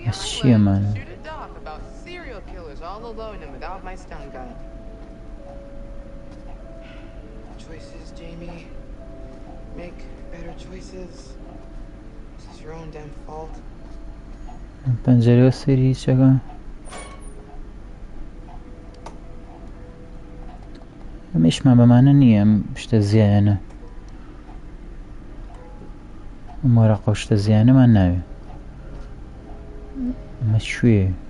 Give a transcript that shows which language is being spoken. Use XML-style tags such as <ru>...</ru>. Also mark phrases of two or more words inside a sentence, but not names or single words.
<en>Yes, she, island. man. Shoot a doc about serial killers all alone and without my stun gun. Choices, Jamie. Make better choices. This is your own damn fault.</en> <ckb>پەنجەرەوە سەیری هیچەکە ئەمەشمان بەمانە نییە ئەم شتە زیایانە ئەم وەرەقە شتە زیانەمان ناوێ ئەمە کوێ</ckb>